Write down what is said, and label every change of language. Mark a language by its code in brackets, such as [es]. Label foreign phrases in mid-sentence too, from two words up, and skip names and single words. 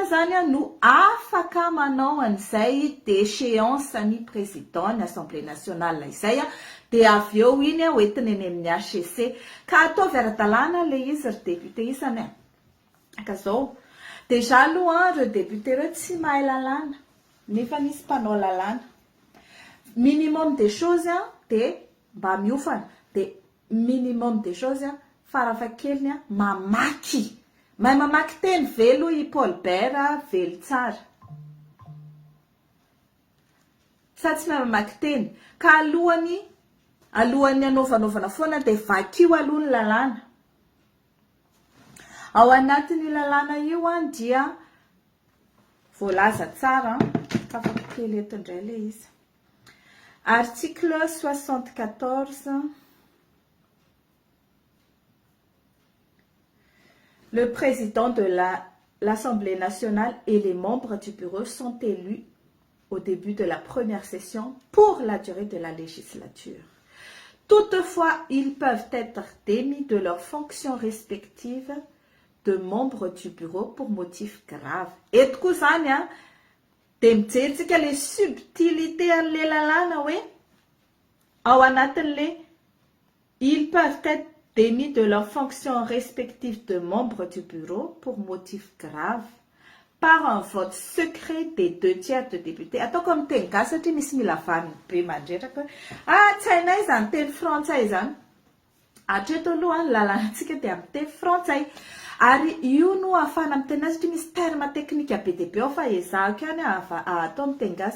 [mg] zany no afaka manao an'izay déchéance ny président ny Assemblée nationale izay dia avy eo iny hoentiny eny amin'ny HCC ka ataovy ara-dalàna le izy ry député isany ka zao déjà aloha reo député reo tsy mahay lalàna nefa nisy mpanao lalàna. [fr] Minimum des choses [mg] dia mba miofana dia [fr] minimum des choses [mg] farafahakeliny mahay mamaky teny velo i Paul Bert velo tsara sa tsy mahay mamaky teny ka alohany anaovanaovana foana dia vakio aloha ny lalàna. Ao anatin'ny lalàna io dia voalaza tsara fa kely eto indray le izy. [fr] Article 74. Le président de l'Assemblée nationale et les membres du bureau sont élus au début de la première session pour la durée de la législature. Toutefois, ils peuvent être démis de leurs fonctions respectives de membres du bureau pour motif grave. Et tout ça, [mg] dia mijery [fr] les subtilités [mg] an'le lalàna hoe ao anatin'le [fr] ils peuvent être démis de leurs fonctions respectives de membres du bureau pour motif grave par un vote secret des 2/3 de députés. [mg] Ataoko amin'ny teny gasy satria misy mila vaniny be mandreraka tsy hainay izany teny frantsay izany. Hatreto aloha ny lalànantsika dia amin'ny teny frantsay. Ary io no ahafahana amin'ny teny satria misy terme teknika be dia be ao fa ezahako ihany atao amin'ny teny gasy.